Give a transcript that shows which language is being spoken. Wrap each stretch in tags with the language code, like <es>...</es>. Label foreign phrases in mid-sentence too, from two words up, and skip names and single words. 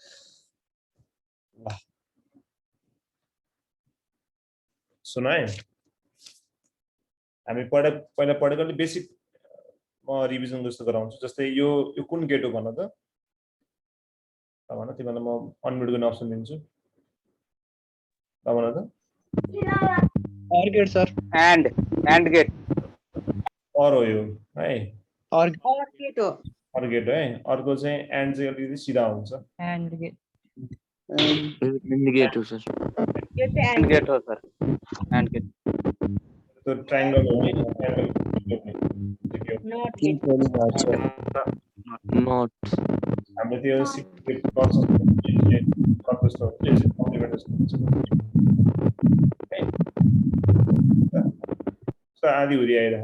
<ne>सुन है, हामी पहिला पढेको बेसिक म रिभिजन जस्तो गराउँछु। जस्तै यो कुन गेट हो भन त, भन तिमीलाई म अनम्युट गर्ने अप्सन दिन्छु। भन त।</ne> <en>OR gate sir, AND gate</en> <ne>और हो यो है, और गेट हो।</ne> <en>OR gate</en> <ne>है। अर्को चाहिँ एन्ड चाहिँ अलिकति सिधा हुन्छ।</ne> <en>AND gate</en> <ne>गेट हो सर, यो चाहिँ</ne> <en>AND gate</en> <ne>हो सर,</ne> <en>AND gate</en> <ne>त्यो ट्रायंगल हो नि,</ne> <en>NOT gate.</en> <ne>नट हाम्रो त्यो</ne> <en>secret contest</en> <ne>आधी हुरी आइरह।</ne>